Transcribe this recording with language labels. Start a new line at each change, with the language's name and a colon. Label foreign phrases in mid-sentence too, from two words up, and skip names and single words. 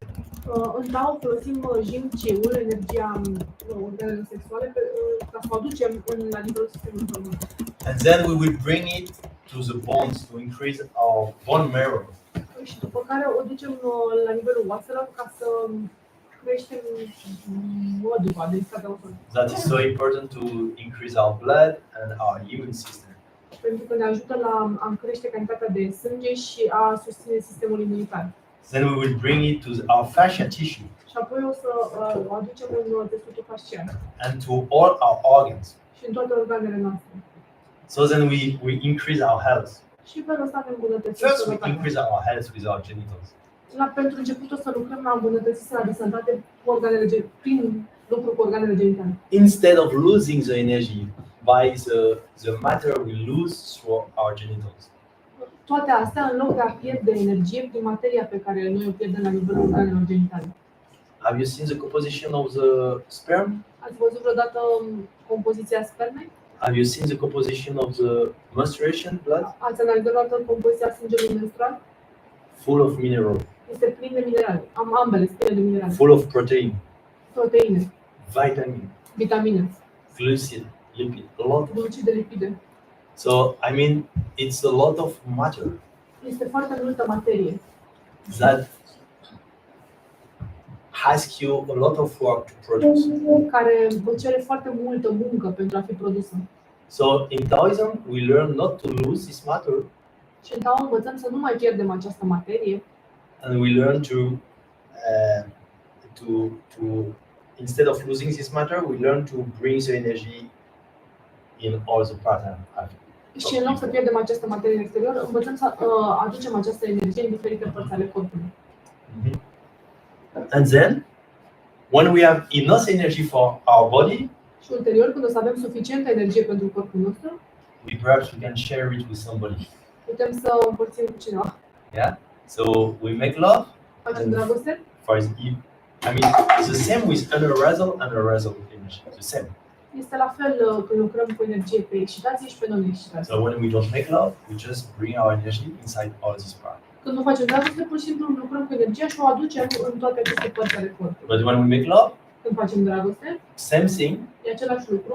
Romanian: În Tao folosim
Chinese: jing qi-
Romanian: ul, energia organelor sexuale, ca să o aducem la nivelul sistemului hormonal.
English: And then we will bring it to the bones to increase our bone marrow.
Romanian: Și după care o ducem la nivelul oaselor ca să creștem măduva, densitatea oselor.
English: That is so important to increase our blood and our immune system.
Romanian: Pentru că ne ajută la a crește cantitatea de sânge și a susține sistemul imunitar.
English: Then we will bring it to our fascia tissue
Romanian: Și apoi o să o aducem în tesutul fascial
English: and to all our organs.
Romanian: și în toate organele noastre.
English: So then we increase our health.
Romanian: Și felul ăsta ne îmbunătățim
English: First, we
Romanian: sănătatea.
English: increase our health with our genitals.
Romanian: Pentru început o să lucrăm la îmbunătățirea de sănătate cu prin lucru cu organele genitale.
English: Instead of losing the energy by the matter we lose through our genitals.
Romanian: Toate astea în loc de a pierde energie prin materia pe care noi o pierdem la nivelul organelor genitale.
English: Have you seen the composition of the sperm?
Romanian: Ați văzut vreodată compoziția spermei?
English: Have you seen the composition of the menstruation blood?
Romanian: Ați analizat vreodată compoziția sângelui menstrual?
English: Full of mineral,
Romanian: Este plin de minerale. Am ambele, pline de minerale.
English: full of protein,
Romanian: Proteine,
English: vitamin,
Romanian: vitamine,
English: glucid, lipid, a lot.
Romanian: glucide, lipide.
English: So I mean, it's a lot of matter
Romanian: Este foarte multă materie
English: that asks you a lot of work to produce.
Romanian: care vă cere foarte multă muncă pentru a fi produsă.
English: So in Taoism, we learn not to lose this matter,
Romanian: Și în Tao învățăm să nu mai pierdem această materie
English: and we learn to instead of losing this matter, we learn to bring the energy in all the pattern.
Romanian: și în loc să pierdem această materie în exterior, învățăm să aducem această energie în diferite părți ale corpului.
English: And then, when we have enough energy for our body,
Romanian: Și ulterior, când o să avem suficientă energie pentru corpul nostru,
English: perhaps we can share it with somebody.
Romanian: putem să o împărțim cu cineva.
English: Yeah. So we make love.
Romanian: Facem dragoste.
English: I mean, it's the same with unarousal and arousal energy. The same.
Romanian: Este la fel când lucrăm cu energie pe excitație și pe non-excitație.
English: So when we don't make love, we just bring our energy inside all this part.
Romanian: Când nu facem dragoste, pur și simplu lucrăm cu energia și o aducem în toate aceste părți ale corpului.
English: But when we make love,
Romanian: Când facem dragoste,
English: same thing.
Romanian: e același lucru.